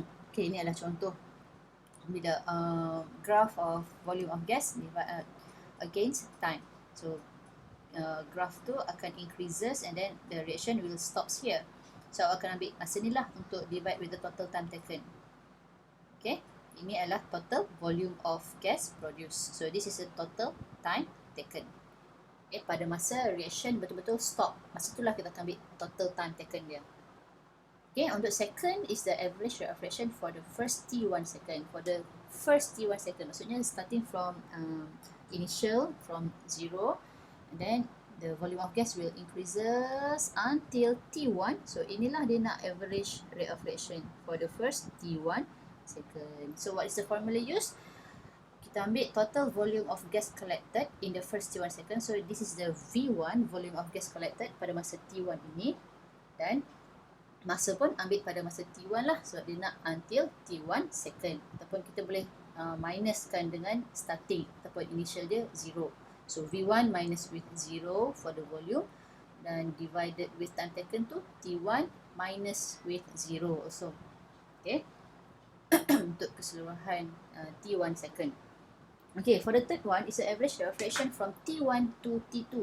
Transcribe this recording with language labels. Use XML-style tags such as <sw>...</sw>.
<en>Okay,</en> <ms>ini adalah contoh</ms> <en>with the graph of volume of gas against time. So graph</en> <ms>tu akan</ms> <en>increases and then the reaction will stops here.</en> <ms>So akan ambil masa ni lah untuk</ms> <en>divide with the total time taken. Okay,</en> <ms>ini adalah</ms> <en>total volume of gas produced. So this is the total time taken.</en> <ms>Okay, pada masa reaction betul-betul stop, masa itulah kita akan ambil</ms> <en>total time taken</en> <ms>dia.</ms> <en>Okay, untuk second is the average rate of reaction for the first T1 second. For the first T1 second, maksudnya starting from initial, from 0, and then the volume of gas will increases until T1.</en> <ms>So inilah dia nak</ms> <en>average rate of reaction for the first T1 second. So what is the formula used?</en> <ms>Kita ambil</ms> <en>total volume of gas collected in the first T1 second. So this is the V1, volume of gas collected</en> <ms>pada masa T1 ini. Dan masa pun ambil pada masa T1 lah, sebab dia nak until T1 second. Ataupun kita boleh minuskan dengan starting ataupun initial dia 0.</ms> <en>So V1 minus with 0 for the volume dan divided with time taken to T1 minus with 0 also. Okay.</en> <ms>Untuk keseluruhan T1 second.</ms> <en>Okay, for the third one is the average rate of reaction from T1 to T2.</en>